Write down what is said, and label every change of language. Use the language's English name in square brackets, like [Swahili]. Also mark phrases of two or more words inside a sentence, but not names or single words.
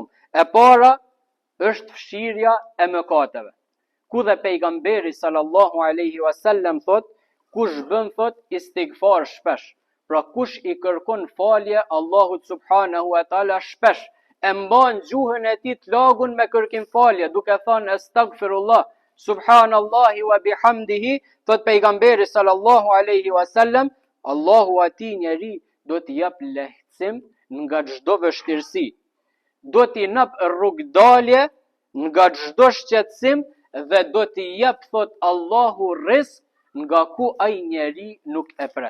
[Albanian] E para është fshirja e mëkateve. Ku dhe pejgamberi [Arabic] صلى الله عليه وسلم [Albanian] thot, kush bën thot istighfar shpesh, pra kush i kërkon falje Allahut [Arabic] سبحانه وتعالى [Albanian] shpesh, e mban gjuhën e tij të lagun me kërkim falje, duke thënë astaghfirullah, [Arabic] سبحان الله وبحمده, [Albanian] thot pejgamberi [Arabic] صلى الله عليه وسلم, [Albanian] Allahu atij njeri do t'i jap lehtësim nga çdo vështirësi. Do t'i jap rrugdalje nga çdo shqetësim dhe do t'i jap thot Allahu rizq nga ku ai njeri nuk e pret.